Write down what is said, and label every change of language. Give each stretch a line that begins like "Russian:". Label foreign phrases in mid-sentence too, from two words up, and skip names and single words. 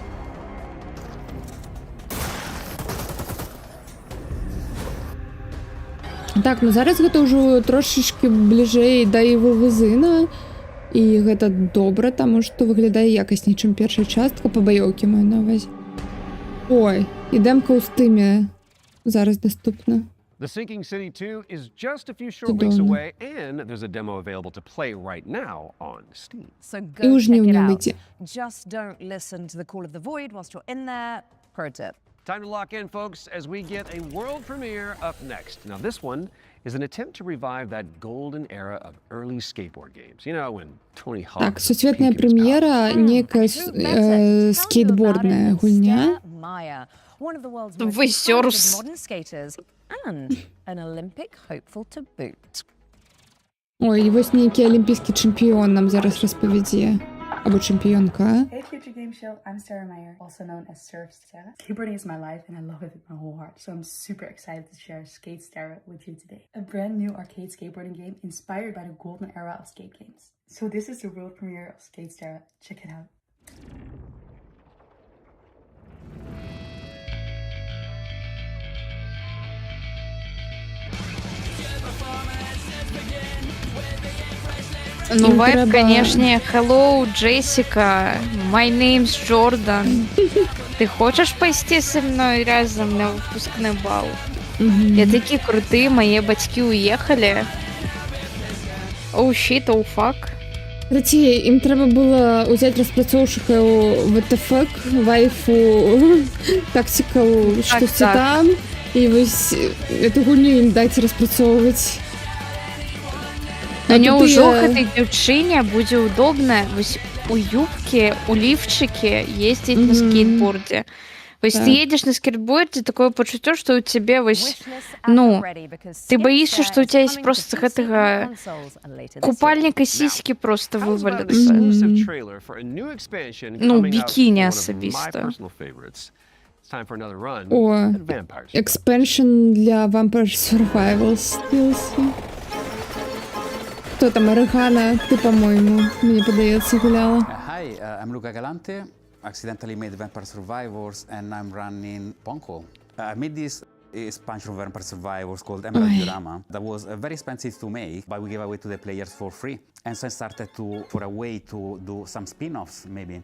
Belarusian: Так, ну зараз гэта ўжо трошечки бліжэй да Івовызына, і гэта добра, таму што выглядае якасней, чым першая частка па баёўкі маю на ўвазе. Ой, і дэмка ў стыме зараз даступна.
English: The Sinking City 2 is just a few short weeks away, and there's a demo available to play right now on Steam. So
Belarusian: І
English: go
Belarusian: ў
English: check
Belarusian: жніўні
English: it out.
Belarusian: выйдзе.
English: Just don't listen to the call of the void whilst you're in there. Pro tip. Time to lock in, folks, as we get a world premiere up next. Now, this one is an attempt to revive that golden era of early skateboard games. You know, when Tony Hawk...
Belarusian: Так, сусветная прэм'ера, некая скейтбордная гульня.
English: Maya, one of the world's most Высёрс. talented modern skaters and an Olympic hopeful to boot.
Belarusian: Ой, і вось нейкі алімпійскі чэмпіён нам зараз распавядзе. Або чэмпіёнка.
English: Hey Future Game Show, I'm Sarah Meyer, also known as Surf Sarah. Skateboarding is my life and I love it with my whole heart, so I'm super excited to share Skate Sarah with you today. A brand new arcade skateboarding game inspired by the golden era of skate games. So this is the world premiere of Skate Sarah. Check it out.
Belarusian: Ну, Им вайб, треба-
Russian: конечно, hello, Джессика,
English: my name's Jordan.
Russian: Ты хочешь пойти со мной разом на выпускный бал? Я такие крутые, мои бацькі уехали.
English: Oh, shit, oh, fuck.
Russian: Кстати,
Belarusian: ім трэба было ўзяць распрацоўшчыкаў ВТФ,
English: waifu, tactical,
Belarusian: штосьці так. там, і вось эту гульню ім даць распрацоўваць. На нё туды ўжо я- гэтай дзяўчыне будзе ўдобна вось у юбке, у лифчике ездзіць на скейтборде. Вось Так. ты едешь на скейтборде, такое пачуццё, што ў цябе вось, ну, ты баішся, што ў цябе есть просто гэтага купальніка сіські просто
English: How's about an
Belarusian: вываляцца.
English: exclusive trailer for a new expansion
Belarusian: Ну,
English: coming out
Belarusian: бікіні
English: for one of my
Belarusian: асабіста.
English: personal favorites? It's time for another run
Belarusian: О,
English: at Vampire Survivors.
Belarusian: экспеншн для Vampire Survivors DLC. Хто там, Орегана?
Ukrainian: Ти, по-моєму, мені подається, гуляла.
English: Hi, I'm Luca Galante. Accidentally made Vampire Survivors and I'm running Ponko. I made this expansion of Vampire Survivors called Emerald Oi. Diorama that was very expensive to make, but we gave away to the players for free. And so I started for a way to do some spin-offs maybe.